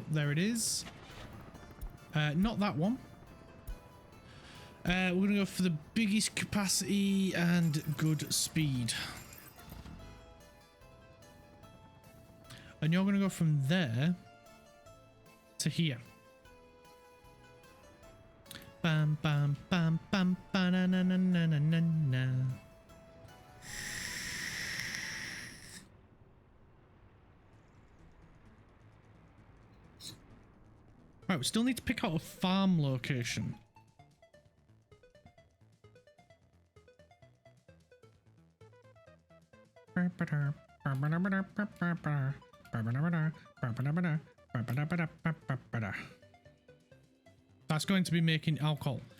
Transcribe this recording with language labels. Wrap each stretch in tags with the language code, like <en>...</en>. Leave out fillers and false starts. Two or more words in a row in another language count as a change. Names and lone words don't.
<en>There it is. Not that one. We're gonna go for the biggest capacity and good speed. And you're gonna go from there to here. Bam bam bam bam ba na na na na na na na. Right, we still need to pick out a farm location. That's going to be making alcohol.</en>